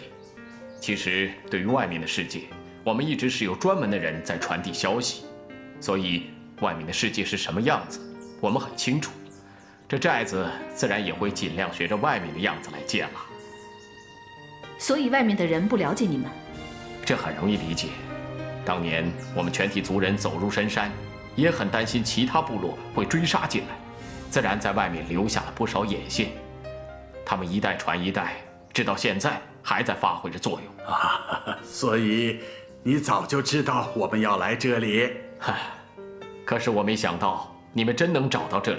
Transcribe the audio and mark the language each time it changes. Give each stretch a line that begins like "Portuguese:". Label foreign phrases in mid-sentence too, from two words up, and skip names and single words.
Chinese: 其實對於外面的世界，我們一直是有專門的人在傳遞消息，所以外面的世界是什麼樣子，我們很清楚。這寨子自然也會盡量學着外面的樣子來建了。所以外面的人不了解你們？這很容易理解。當年我們全體族人走入深山，也很擔心其他部落會追殺進來。自然在外面留下了不少眼線，他們一代傳一代，直到現在還在發揮着作用啊。所以你早就知道我們要來這裡。可是我沒想到你們真能找到這裡。